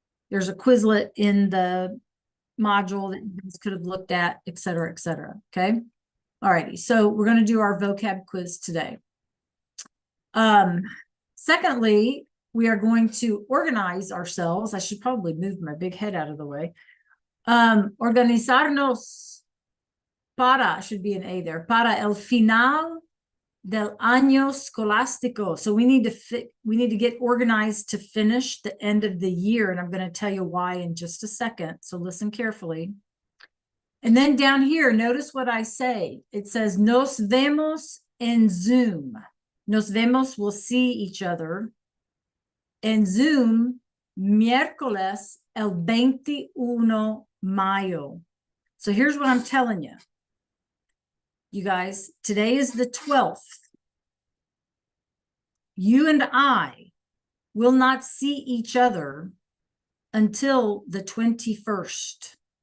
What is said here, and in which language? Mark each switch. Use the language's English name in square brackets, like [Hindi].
[English] There's a Quizlet in the module that you guys could have looked at, et cetera, et cetera. Okay. All righty. So we're going to do our vocab quiz today. Secondly, we are going to organize ourselves. I should probably move my big head out of the way. [Spanish] Organizarnos para, [English] should be an A there, [Spanish] para el final del año escolástico. [English] So we need to get organized to finish the end of the year. And I'm going to tell you why in just a second. So listen carefully. And then down here, notice what I say. It says, [Spanish] nos vemos en Zoom. Nos vemos, [English] we'll see each other. [Spanish] En Zoom, miércoles el 21 mayo. [English] So here's what I'm telling you. You guys, today is the 12th. You and I will not see each other until the 21st.